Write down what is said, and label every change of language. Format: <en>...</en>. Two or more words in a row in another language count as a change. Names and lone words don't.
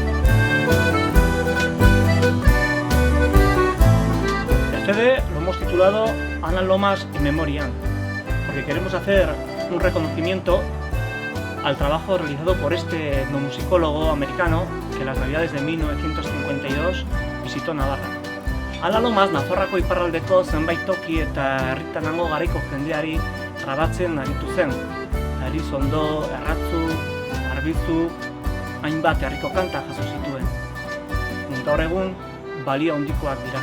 <es>El CD lo hemos titulado Alan Lomax in Memoriam, porque queremos hacer un reconocimiento al trabajo realizado por este etnomusicólogo americano que en las navidades de 1952 visitó Navarra.</es> <eu>Alan Lomax Nafarroako iparraldeko zenbait toki eta herritan hango garaiko jendeari grabatzen aritu zen. Elizondo, Erratzu, Arbizu, hainbat herriko kanta jaso zituen. Gaur egun balio handikoak dira.</eu>